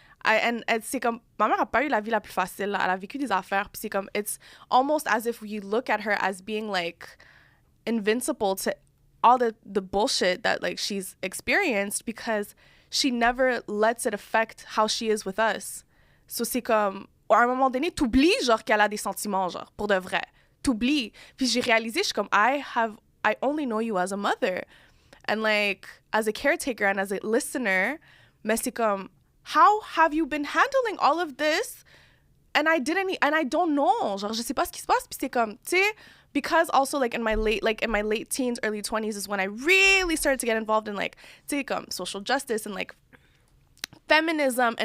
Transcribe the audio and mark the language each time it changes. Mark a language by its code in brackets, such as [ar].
[fr] C'est comme, ma mère a pas eu la vie la plus facile, là. Elle a vécu des affaires, puis c'est comme, [en] it's almost as if we look at her as being, like, invincible to all the bullshit that, like, she's experienced, because she never lets it affect how she is with us. [fr] So, c'est comme, à un moment donné, t'oublies, genre, qu'elle a des sentiments, genre, pour de vrai. T'oublies. Puis j'ai réalisé, je suis comme, [en] I only know you as a mother. And, like, as a caretaker and as a listener, [fr] mais c'est comme, [en] how have you been handling all of this? And I don't know. [fr] Genre, je sais pas ce qui se passe. Puis c'est comme, [en] tu sais, because also, like, in my late teens, early 20s is when I really started to get involved in, like, [fr] tu sais, comme, [en] social justice and, like, feminism.